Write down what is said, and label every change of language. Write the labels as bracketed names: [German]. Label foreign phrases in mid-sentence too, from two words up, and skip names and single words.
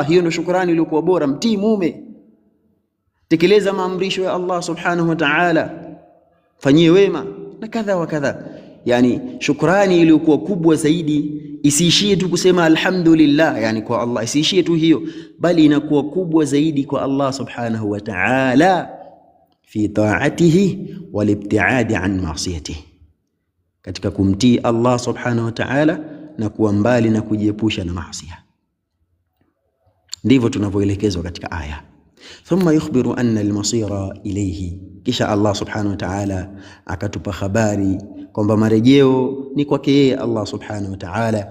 [Swahili] Hiyo ndio shukrani iliyokuwa bora. Mtii mume, tekeleza maamrisho ya Allah [Arabic] سبحانه وتعالى, [Swahili] fanyie wema na kadha wa kadha. Yani shukrani iliyokuwa kubwa zaidi isiishie tu kusema alhamdulillah, yani kwa Allah, isiishie tu hiyo, bali inakuwa kubwa zaidi kwa Allah [Arabic] سبحانه وتعالى في طاعته والابتعاد عن معصيته, [Swahili] katika kumtii Allah [Arabic] سبحانه وتعالى [Swahili] na kuwa mbali na kujiepusha na maasi. Ndivyo tunavyoelekezwa katika aya. [Arabic] ثم يخبر أن المصير إليه, [Swahili] kisha Allah [Arabic] سبحانه وتعالى [Swahili] akatupa habari kwamba marejeo ni kwake yeye Allah [Arabic] سبحانه وتعالى.